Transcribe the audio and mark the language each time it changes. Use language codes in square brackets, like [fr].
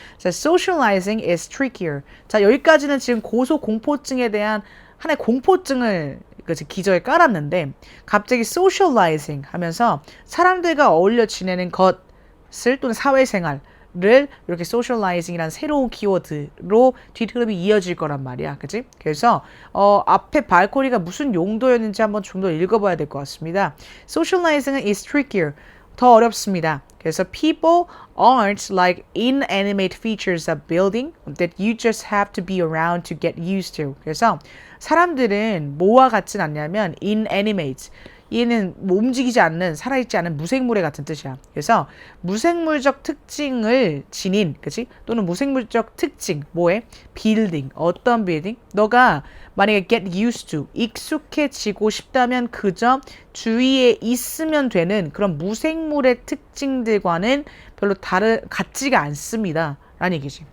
[en] 자, socializing is trickier. [ko] 자, 여기까지는 지금 고소공포증에 대한 하나의 공포증을 기저에 깔았는데 갑자기 socializing 하면서 사람들과 어울려 지내는 것을 또는 사회생활 를 이렇게 socializing이라는 새로운 키워드로 뒷흐름이 이어질 거란 말이야. 그치? 그래서 앞에 발코니가 무슨 용도였는지 한번 좀 더 읽어봐야 될 것 같습니다. [en] socializing is trickier. [ko] 더 어렵습니다. 그래서 [en] people aren't like inanimate features of building that you just have to be around to get used to. [ko] 그래서 사람들은 뭐와 같진 않냐면 inanimate. 얘는 움직이지 않는 살아있지 않은 무생물의 같은 뜻이야. 그래서 무생물적 특징을 지닌 그치? 또는 무생물적 특징 뭐에? 빌딩. 어떤 빌딩? 너가 만약에 [en] get used to [ko] 익숙해지고 싶다면 그저 주위에 있으면 되는 그런 무생물의 특징들과는 별로 같지가 않습니다. 라는 얘기지.